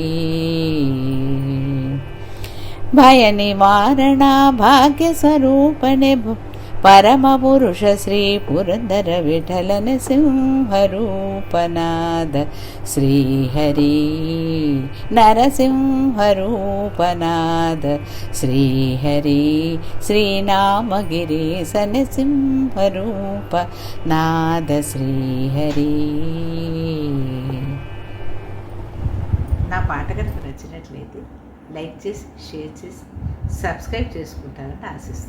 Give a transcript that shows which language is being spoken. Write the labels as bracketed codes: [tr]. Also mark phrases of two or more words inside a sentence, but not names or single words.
[kn] ಭಯ ನಿವಾರಣ ಭಾಗ್ಯ ಸ್ವರೂಪನೆ ಪರಮ ಪುರುಷ ಶ್ರೀ ಪುರಂದರ ವಿಠಲನ ಸಿಂಹರೂಪನಾದ ಶ್ರೀಹರಿ ನರಸಿಂಹರೂಪನಾದ ಶ್ರೀಹರಿ ಶ್ರೀನಾಮಗಿರೀಶನ ಸಿಂಹರೂಪನಾದ ಶ್ರೀಹರಿ. [te] నా పాట కనుక నచ్చినట్లయితే లైక్ చేసి షేర్ చేసి సబ్స్క్రైబ్ చేసుకుంటారని ఆశిస్తున్నాను.